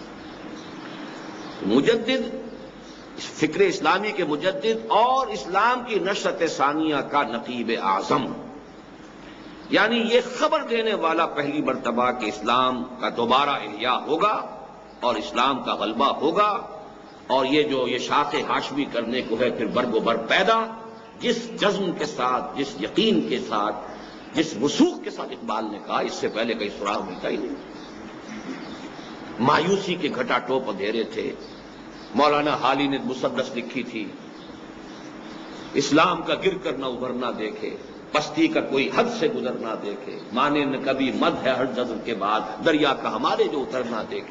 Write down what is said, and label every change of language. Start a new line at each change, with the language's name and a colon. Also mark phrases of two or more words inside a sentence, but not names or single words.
Urdu: مجدد، فکر اسلامی کے مجدد اور اسلام کی نشرت ثانیہ کا نقیب اعظم، یعنی یہ خبر دینے والا پہلی مرتبہ کہ اسلام کا دوبارہ احیاء ہوگا اور اسلام کا غلبہ ہوگا، اور یہ جو یہ شاخ ہاشمی کرنے کو ہے پھر برگ و بر پیدا، جس جزم کے ساتھ، جس یقین کے ساتھ، جس وثوق کے ساتھ اقبال نے کہا، اس سے پہلے کہیں سراغ ملتا ہی نہیں۔ مایوسی کے گھٹا ٹوپ اندھیرے تھے، مولانا حالی نے مسدس لکھی تھی، اسلام کا گر کر نہ ابھرنا دیکھے، پستی کا کوئی حد سے گزرنا دیکھے، مانے نہ کبھی مد ہے ہر جزر کے بعد، دریا کا ہمارے جو اترنا دیکھے۔